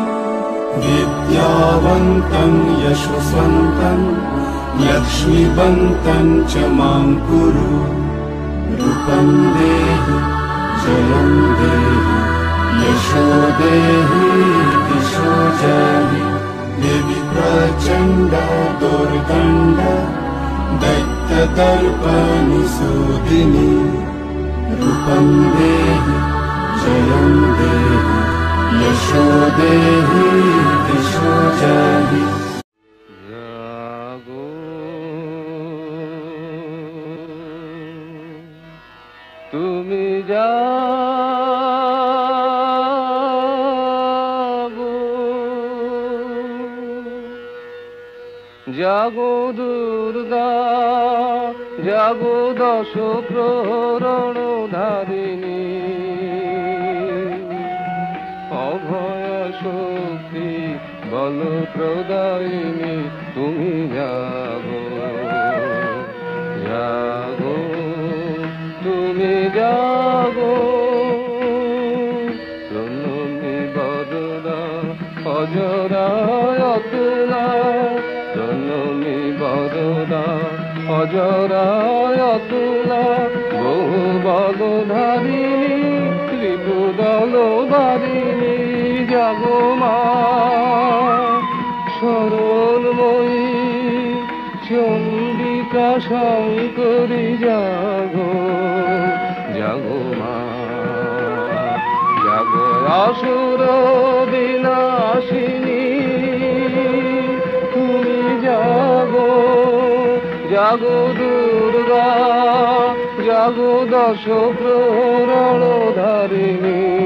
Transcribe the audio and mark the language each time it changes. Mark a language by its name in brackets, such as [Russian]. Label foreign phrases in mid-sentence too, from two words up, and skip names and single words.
[Sanskrit] विद्यावन्तं यशस्वन्तं लक्ष्मीवन्तं च मां कुरु रूपं देहि जयं देहि यशो देहि दिशो जहि देवि प्रचण्ड दुर्दण्ड दैत्यदर्पनिसूदिनि रूपं देहि जयं देहि यशो देहि दिशो जहि [Bangla] জাগো তুমি জাগো জাগো দুর্গা জাগো দশ প্রহরণ ধারিণী অভয় শক্তি বল প্রদায়িনী তুমি জাগো জাগো তুমি জাগো প্রণমি বরদা অজরা অতুলা প্রণমি বরদা অজরা অতুলা বহু বল ধারিণী ত্রিপুদল বারিণী জাগো মা শরণময়ী চণ্ডিকা শঙ্করী জাগো জাগো মা জাগো আসুর বিনাশিনী তুমি জাগো জাগো দুর্গা জাগো দশ প্রহরণ ধারিণী